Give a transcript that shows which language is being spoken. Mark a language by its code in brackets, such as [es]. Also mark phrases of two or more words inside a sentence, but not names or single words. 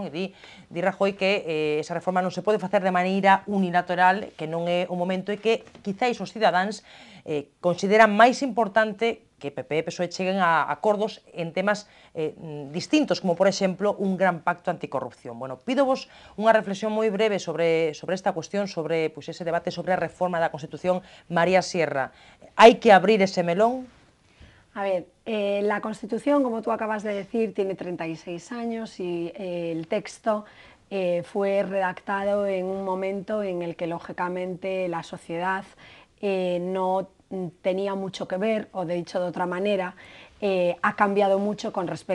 [gl] E di Rajoy que esa reforma non se pode facer de maneira unilateral, que non é o momento e que quizáis os cidadáns consideran máis importante que PP e PSOE cheguen a acordos en temas distintos, como por exemplo un gran pacto anticorrupción. Bueno, pídovos unha reflexión moi breve sobre esta cuestión, sobre ese debate sobre a reforma da Constitución. María Sierra, hai que abrir ese melón? [es] A ver, la Constitución, como tú acabas de decir, tiene 36 años y el texto fue redactado en un momento en el que, lógicamente, la sociedad no tenía mucho que ver, o de dicho de otra manera, ha cambiado mucho con respecto